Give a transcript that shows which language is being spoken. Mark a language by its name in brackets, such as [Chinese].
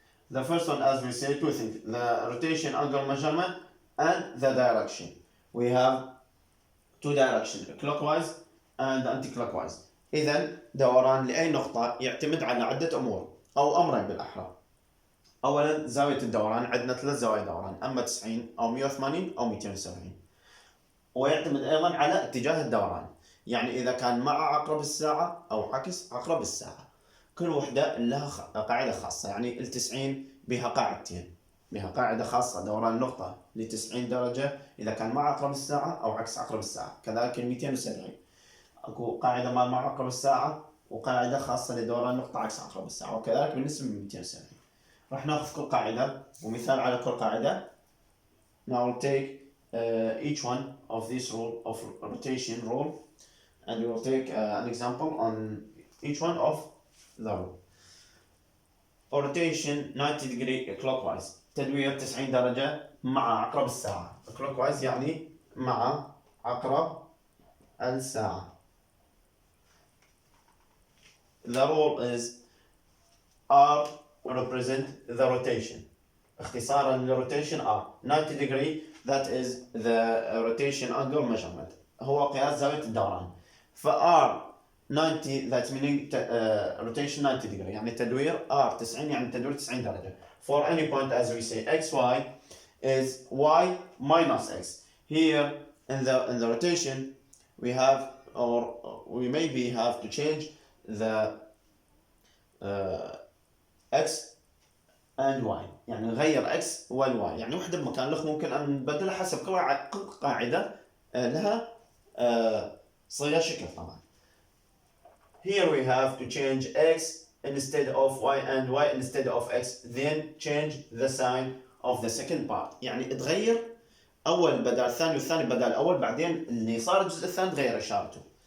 [English] The first one, as we say, 2 things, the rotation angle measurement and the direction. We have 2 directions, clockwise and anti-clockwise. [Arabic] إذن دوران لأي نقطة يعتمد على عدة أمور أو أمرين بالأحرى. أولا زاوية الدوران، عندنا 3 زوايا دوران، أما 90 أو 180 أو 270. ويعتمد أيضا على اتجاه الدوران، يعني إذا كان مع عقرب الساعة أو عكس عقرب الساعة. كل وحدة لها قاعدة خاصة، يعني 90 بها قاعدتين بها قاعدة خاصة دوران النقطة ل90 درجة إذا كان مع عقرب الساعة أو عكس عقرب الساعة. كذلك 270 أكو قاعدة مع عقرب الساعة وقاعدة خاصة لدوران النقطة عكس عقرب الساعة، وكذلك بالنسبة ل 270. راح ناخذ كل قاعدة ومثال على كل قاعدة. [English] Now we'll take each one of this rule of rotation rule and we will take an example on each one of the rule. Rotation 90 degree clockwise، [Arabic] تدوير 90 درجة مع عقرب الساعة. clockwise يعني مع عقرب الساعة. [English] The rule is R represent the rotation. [Arabic] اختصارا للروتيشن [English] R 90 degree that is the rotation angle measurement، [Arabic] هو قياس زاوية الدوران. ف R 90 [English] that's meaning rotation 90 degree [Arabic] يعني تدوير R 90 يعني تدوير 90 درجة. [English] For any point as we say xy is y minus x. Here in the rotation we have, or we maybe have to change the x and y، [Arabic] يعني نغير x وال y، يعني وحدة بمكان الأخ ممكن أن نبدلها حسب كل قاعدة لها صيغة شكل طبعا. [English] Here we have to change x instead of y and y instead of x, then change the sign of the second part. [Arabic] يعني تغير أول بدل الثاني والثاني بدل الأول، بعدين اللي صار الجزء الثاني تغير إشارته.